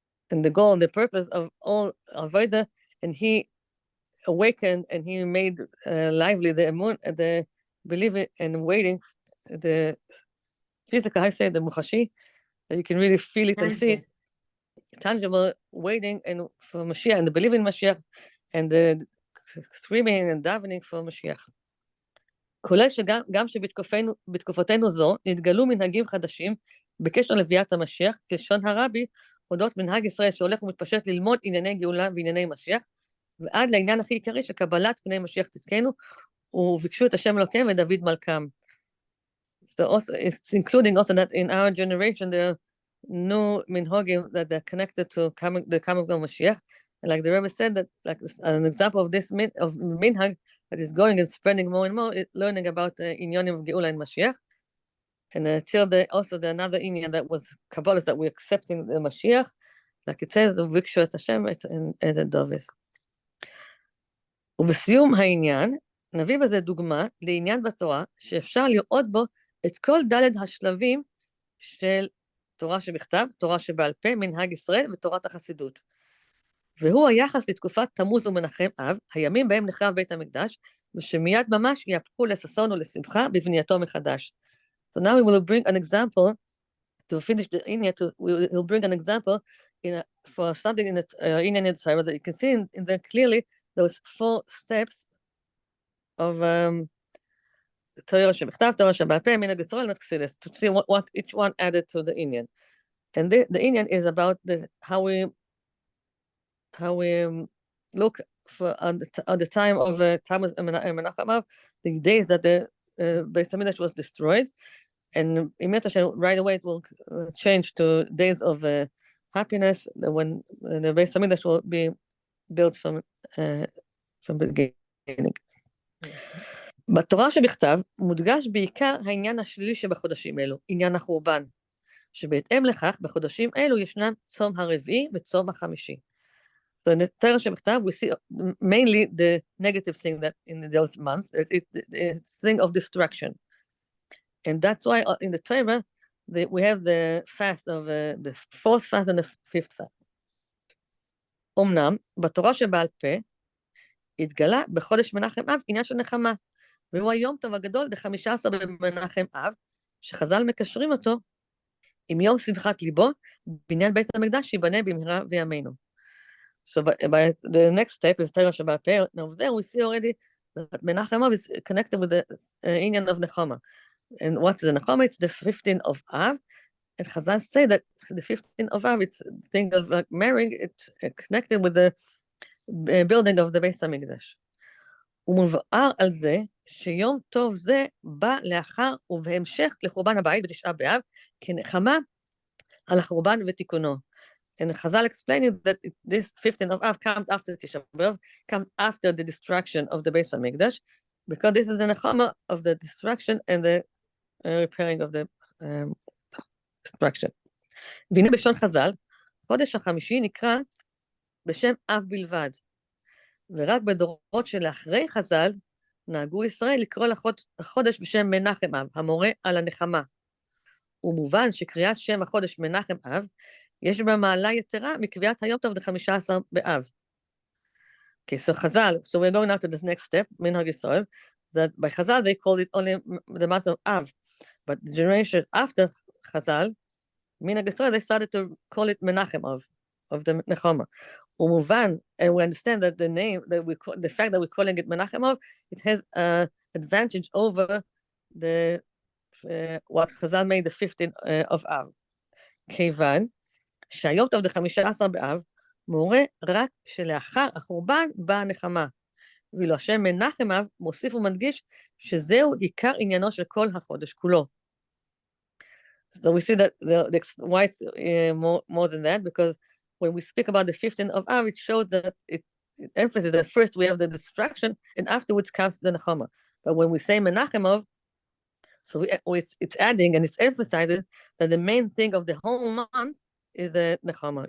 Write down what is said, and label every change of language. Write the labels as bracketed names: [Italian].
[English] And the goal and the purpose of all Avodah, and he awakened and he made lively the believing and waiting, the physical, I say the muchashi, that you can really feel it and see it, tangible, waiting and for Mashiach, and the believing in Mashiach, and the screaming and davening for Mashiach. [Hebrew] כולל שגם שבתקופתנו זו נתגלו מנהגים חדשים בקשר לביאת המשיח, כלשון הרבי, אודות מנהג ישראל שהולך ומתפשט ללמוד ענייני גאולה וענייני משיח, ועד לעניין הכי עיקרי של קבלת פני משיח צדקנו, וביקשו את השם אלוקיהם ודוד מלכם. [English] So also, it's including also that in our generation there are new minhagim that are connected to the coming of Mashiach. And like the Rebbe said, that like an example of this minhag that is going and spreading more and more, learning about the inyanim of Geulah and Mashiach. And till also the another inyan that was Kabbalah, that we're accepting the Mashiach, like it says, [Hebrew] וביקשו את השם את הדובס. ובסיום העניין, נביא בזה דוגמה לעניין בתורה, שאפשר לראות בו את כל דלת השלבים של תורה שבכתב, תורה שבעל פה, מנהג ישראל ותורת החסידות. והוא היחס לתקופת תמוז ומנחם אב, הימים בהם נחרב בית המקדש, ושמיד ממש יהפכו לששון ולשמחה בבנייתו מחדש. [English] So now we will bring an example to finish the Inyan. We'll bring an example for something in the Inyan in the Torah that you can see in there clearly those 4 steps of Torah שבכתב, Torah שבעל פה, [Hebrew] מנהג ישראל וחסידות, [English] to see what each one added to the Inyan. And the Inyan is about how we look for at the time of Tammuz and Menachem Av, the days that the Beit HaMikdash was destroyed, and immediately right away it will change to days of happiness when the Beit HaMikdash will be built from the beginning. [Hebrew] בתורה שבכתב מודגש בעיקר העניין השלילי שבחודשים אלו, עניין החורבן, שבהתאם לכך בחודשים אלו ישנם צום הרביעי וצום החמישי. [English] So in the Torah שבכתב we see mainly the negative thing that in those months, it's the thing of destruction. And that's why in the Torah we have the fast of the 4th fast and the 5th fast. [Hebrew] אמנם, בתורה שבעל פה, התגלה בחודש מנחם אב עניין של נחמה, והוא היום טוב הגדול, ב-15 במנחם אב, שחז"ל מקשרים אותו עם יום שמחת ליבו, בניין בית המקדש שיבנה במהרה בימינו. [English] So by the next step is Torah שבעל פה, now there we see already that Menachem Av is connected with the inyan of Nechama. And what's the Nechama? It's the 15th of Av, and Chazal say that the 15th of Av, it's the thing of marrying, it's connected with the building of the Beis HaMikdash. [Hebrew] הוא מבואר על זה שיום טוב זה בא לאחר ובהמשך לחורבן הבית בתשעה באב, כנחמה על החורבן ותיקונו. [English] And Chazal explaining that this 15th of Av comes after Tisha B'Av, comes after the destruction of the Beis HaMikdash, because this is the nechama of the destruction and the repairing of the destruction. [Hebrew] והנה בשון חז"ל, חודש החמישי נקרא בשם אב בלבד, ורק בדורות שלאחרי חז"ל נהגו ישראל לקרוא לחודש בשם מנחם אב, המורה על הנחמה. ומובן שקריאת שם החודש מנחם אב, יש בה מעלה יתרה מקביעת היום טוב ל-15 באב. [English] Okay, so Chazal, so we're going now to this next step, Minhag Yisrael, that by Chazal they called it only the month of Av, but the generation after Chazal, Minhag Yisrael, they started to call it Menachem of the Nechama. Umuvan, and we understand that the name, that the fact that we're calling it Menachem of, it has an advantage over the what Chazal made the 15th of Av. [Hebrew] כיוון שהיום טוב ל-15 באב, מורה רק שלאחר החורבן באה הנחמה. ואילו השם מנחם אב מוסיף ומדגיש שזהו עיקר עניינו של כל החודש כולו. [English] So we see that why it's more than that, because when we speak about the 15th of Av, it shows that it emphasizes that first we have the destruction and afterwards comes the Nechama. But when we say Menachem Av, so it's adding and it's emphasizing that the main thing of the whole month is the Nechama.